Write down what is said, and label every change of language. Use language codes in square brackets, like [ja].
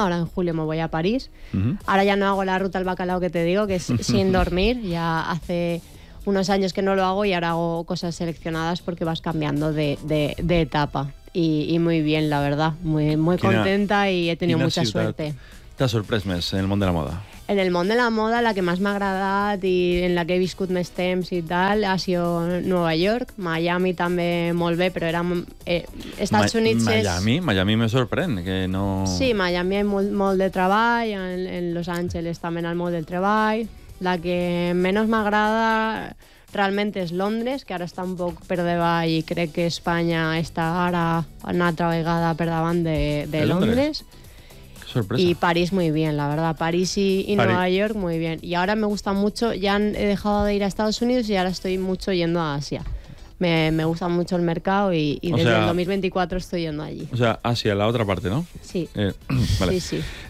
[es] Ahora en julio me voy a París. Uh-huh. Ahora ya no hago la ruta al bacalao que te digo, que es sin dormir. Ya hace unos años que no lo hago y ahora hago cosas seleccionadas porque vas cambiando de etapa. Y muy bien, la verdad. Muy, muy contenta y he tenido mucha suerte. ¿Te ha sorprendido en el mundo de la moda? [ca] en el món de la moda, la que més m'ha agradat i en la que he viscut més temps i tal, ha sigut Nova York. Miami també molt bé, però era... Estats Units és... Miami me sorprèn, que no... Sí, Miami és molt de treball, en Los Angeles també en el món del treball. La que menys m'agrada realment és Londres, que ara està un poc per davall i crec que Espanya està ara una altra vegada per davant de Londres. Sorpresa. [es] Y París muy bien, la verdad. París y Nueva York muy bien. Y ahora me gusta mucho, ya he dejado de ir a Estados Unidos y ahora estoy mucho yendo a Asia. Me gusta mucho el mercado y desde el 2024 estoy yendo allí. O sea, Asia, la otra parte, ¿no? Sí. Vale. Sí, sí.